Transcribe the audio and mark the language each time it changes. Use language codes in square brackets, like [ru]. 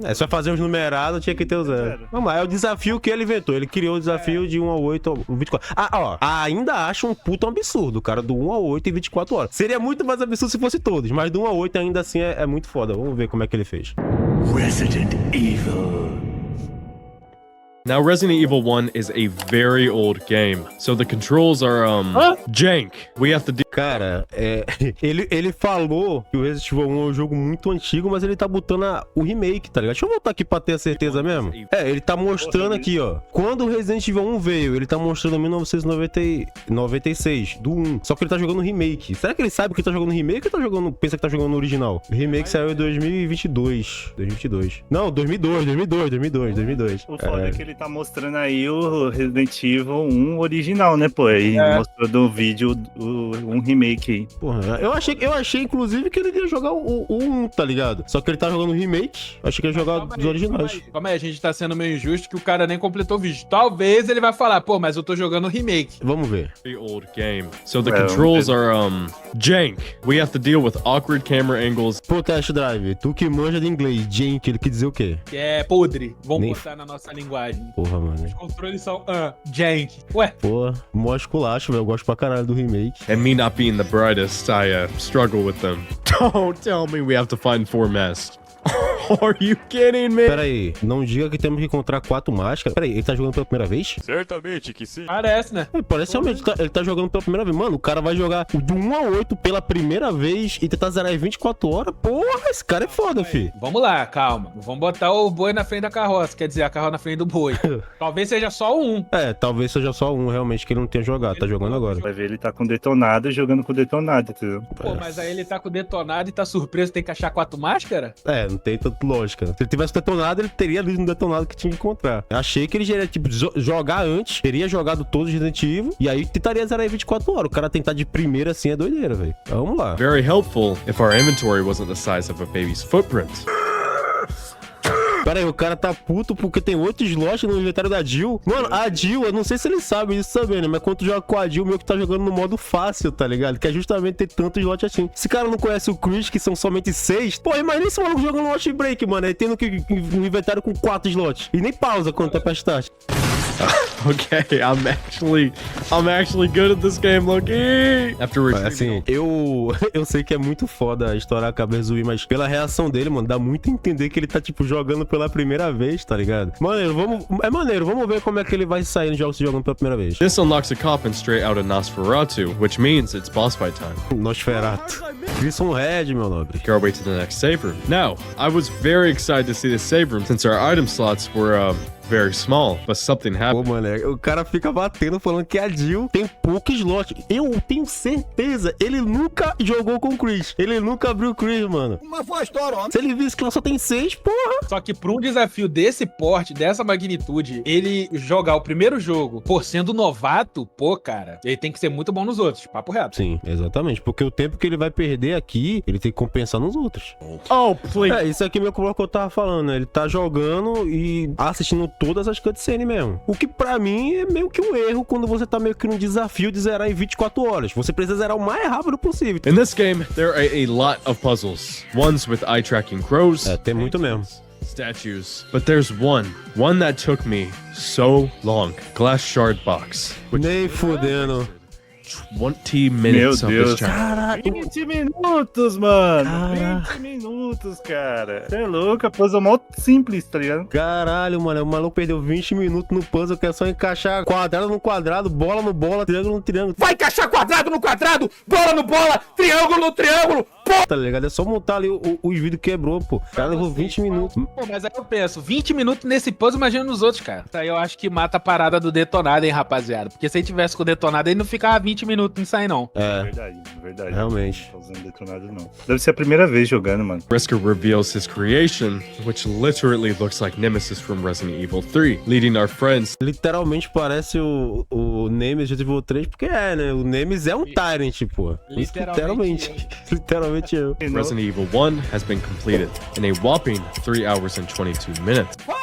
[pt] É, só fazer os numerados, tinha que ter o 0. Vamos lá, é o desafio que ele inventou. Ele criou o desafio de 1 a 8 ao 24. Ainda acho um puto absurdo, cara, do 1 a 8 em 24 horas. Seria muito mais absurdo se fosse todos, mas do 1 a 8 ainda assim é muito foda. Vamos ver como é que ele fez. Resident Evil. [en] Now, Resident Evil 1 is a very old game, so the controls are, jank. We have to do... [pt] Cara, ele falou que o Resident Evil 1 é um jogo muito antigo, mas ele tá botando o remake, tá ligado? Deixa eu voltar aqui pra ter a certeza mesmo. Ele tá mostrando aqui, ó. Quando o Resident Evil 1 veio, ele tá mostrando 1996, do 1. Só que ele tá jogando remake. Será que ele sabe que tá jogando remake ou pensa que tá jogando no original? O remake saiu em 2022. Não, 2002. O foda é que ele tá mostrando aí o Resident Evil 1 original, né, pô? E mostrou do vídeo um remake aí. Porra, eu achei inclusive que ele ia jogar o 1, tá ligado? Só que ele tá jogando o remake. Achei que ia jogar os originais. Calma aí, a gente tá sendo meio injusto que o cara nem completou o vídeo. Talvez ele vai falar, pô, mas eu tô jogando o remake. Vamos ver. [en] Very old game. So the controls are jank. We have to deal with awkward camera angles. [pt] Pô, Test Drive, tu que manja de inglês, jank, ele quer dizer o quê? Que é podre. Vamos Nem- botar na nossa linguagem. Porra, mano. Os controles são jank. Ué, Pô, mó esculacho, velho. Eu gosto pra caralho do remake. [en] And me not being the brightest, I struggle with them. Don't tell me we have to find 4 masks. Are you kidding me? [pt] Pera aí, não diga que temos que encontrar 4 máscaras. Pera aí, ele tá jogando pela primeira vez? Certamente que sim. parece, né? Parece realmente, ele tá jogando pela primeira vez. Mano, o cara vai jogar do 1 a 8 pela primeira vez e tentar zerar em 24 horas. Porra, esse cara é foda, fi. Vamos lá, calma. Vamos botar o boi na frente da carroça. Quer dizer, a carroça na frente do boi. Talvez seja só o 1. É, talvez seja só um realmente que ele não tenha jogado. Tá jogando agora. Vai ver, ele tá com detonado e jogando com detonado, entendeu? Pô, mas aí ele tá com detonado e tá surpreso, tem que achar 4 máscaras? É, não tem tanta lógica. Se ele tivesse detonado, ele teria lido no detonado que tinha que encontrar. Eu achei que ele já ia, tipo, jogar antes, teria jogado todos os Resident Evil, e aí tentaria zerar em 24 horas. O cara tentar de primeira assim é doideira, velho. Vamos lá. Very helpful if our inventory wasn't the size of a baby's footprint. Pera aí, o cara tá puto porque tem 8 slots no inventário da Jill. Mano, a Jill, eu não sei se eles sabem isso também, né? Mas quando tu joga com a Jill, meio que tá jogando no modo fácil, tá ligado? Que é justamente ter tanto slot assim. Esse cara não conhece o Chris, que são somente 6. Pô, imagina esse maluco jogando Watch Break, mano. Aí tendo que um inventário com 4 slots. E nem pausa quando tá pra start. [en] Okay, I'm actually good at this game, Loki. After retrieving [pt] Assim, eu sei que é muito foda estourar a cabeça do Wii, mas pela reação dele, mano, dá muito a entender que ele tá, tipo, jogando pela primeira vez, tá ligado? Maneiro, vamos ver como é que ele vai sair nos jogos jogando pela primeira vez. [en] This unlocks a coffin straight out of Nosferatu, which means it's boss fight time. [pt] Nosferatu. Crimson Red, meu nobre. [en] Make our way to the next save room. Now, I was very excited to see this save room since our item slots were, very small, but something [pt] Pô, [en] happened. [pt] mano, o cara fica batendo falando que a Jill tem pouco slot. Eu tenho certeza, ele nunca jogou com o Chris. Ele nunca abriu o Chris, mano. Mas foi a história, homem. Se ele visse que ela só tem 6, porra. Só que pra um desafio desse porte, dessa magnitude, ele jogar o primeiro jogo por sendo novato, pô, cara, ele tem que ser muito bom nos outros, papo reto. Sim, exatamente. Porque o tempo que ele vai perder aqui, ele tem que compensar nos outros. [en] Oh, please. [pt] É, isso aqui mesmo que eu tava falando, né? Ele tá jogando e assistindo todas as cutscenes mesmo. O que pra mim é meio que um erro quando você tá meio que num desafio de zerar em 24 horas. Você precisa zerar o mais rápido possível. [en] In this game, there are a lot of puzzles. Ones with eye-tracking crows. [pt] É, tem muito mesmo. [en] Statues. But there's one that took me so long. Glass shard box. [pt] Nem fudendo. [en] 20 minutes [pt] Meu [en] of this [pt] Deus. [en] challenge. [pt] 20 minutos, mano. Cara. 20 minutos, cara. Você é louco, a puzzle mó simples, tá ligado? Caralho, mano. O maluco perdeu 20 minutos no puzzle, que é só encaixar quadrado no quadrado, bola no bola, triângulo no triângulo. Vai encaixar quadrado no quadrado, bola no bola, triângulo no triângulo. Tá ligado? É só montar ali os vídeos quebrou, pô. O cara levou 20 minutos. Pô, mas aí eu penso, 20 minutos nesse puzzle, imagina nos outros, cara. Isso aí eu acho que mata a parada do detonado, hein, rapaziada. Porque se ele tivesse com o detonado, ele não ficava 20 minutos nisso aí, não. É, Verdade. realmente. Não tô usando detonado, não. Deve ser a primeira vez jogando, mano. [en] Brisker reveals his creation, which literally looks like Nemesis from Resident Evil 3, leading our friends [pt] Literalmente parece o Nemesis de Resident Evil 3, porque é, né? O Nemesis é um Tyrant, pô. Literalmente. Literalmente eu. [en] Resident Evil 1 has been completed in a whopping 3 hours and 22 minutes.